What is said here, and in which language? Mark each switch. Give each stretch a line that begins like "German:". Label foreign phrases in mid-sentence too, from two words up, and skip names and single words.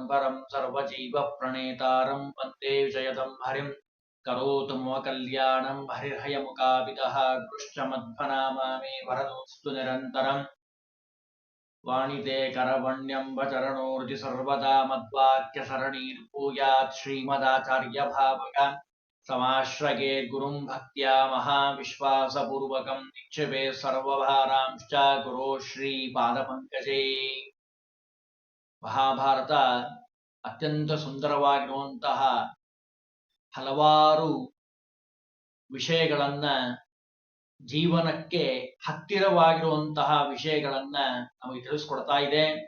Sanskrit: परं सर्वजीवप्रणेतारं वन्दे विजयदं हरिं करोतु मम कल्याणं हरिर्हयमुकापितः कृष्ण मध्वनामा मे वरदोऽस्तु निरन्तरम् वाणिते करवण्यम्बचरणोर्जि सर्वदा मद्वाक्यसरणीर्भूयात् श्रीमदाचार्यभावक समाश्रये गुरुं भक्त्या महाविश्वासपूर्वकं निक्षेपे सर्वभारांश्च गुरो ಶ್ರೀಪಾದಪಂಕಜೇ.
Kannada: ಮಹಾಭಾರತ ಅತ್ಯಂತ ಸುಂದರವಾಗಿರುವಂತಹ ಹಲವಾರು ವಿಷಯಗಳನ್ನ, ಜೀವನಕ್ಕೆ ಹತ್ತಿರವಾಗಿರುವಂತಹ ವಿಷಯಗಳನ್ನ ನಮಗೆ ತಿಳಿಸ್ಕೊಡ್ತಾ ಇದೆ.